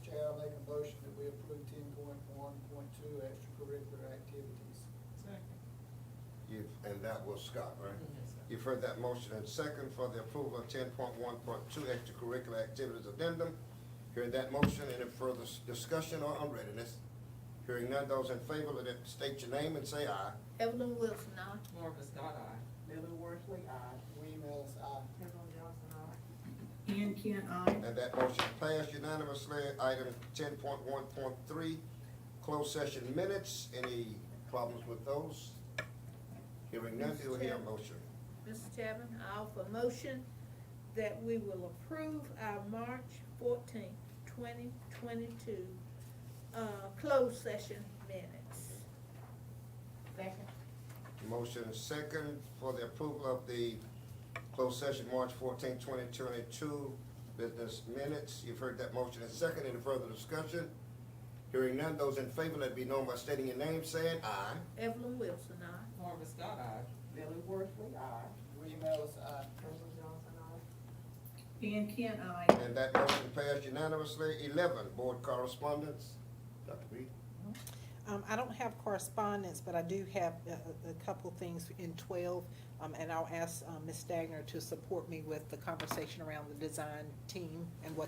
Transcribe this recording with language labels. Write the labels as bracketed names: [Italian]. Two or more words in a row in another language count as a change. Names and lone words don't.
[English] Chair, I make a motion that we approve 10.1.2 extracurricular activities. Second. And that was Scott, right? Yes, sir. You've heard that motion and second for the approval of 10.1.2 extracurricular activities addendum. Hearing that motion, any further discussion or unreadiness? Hearing none, those in favor, let it state your name and say aye. Evelyn Wilson, aye. Marvin Scott, aye. Billy Worthley, aye. William Ellis, aye. Evelyn Johnson, aye. Ann Kent, aye. And that motion passed unanimously. Item 10.1.3, closed session minutes. Any problems with those? Hearing none, do we hear a motion? Mr. Chairman, I offer a motion that we will approve our March 14th, 2022, closed session minutes. Second. Motion second for the approval of the closed session March 14, 2022 business minutes. You've heard that motion and second. Any further discussion? Hearing none, those in favor, let it be known by stating your name, saying aye. Evelyn Wilson, aye. Marvin Scott, aye. Billy Worthley, aye. William Ellis, aye. Evelyn Johnson, aye. Ann Kent, aye. And that motion passed unanimously. 11, board correspondence. Dr. B. I don't have correspondence, but I do have a couple things in 12, and I'll ask Ms. Stagner to support me with the conversation around the design team and what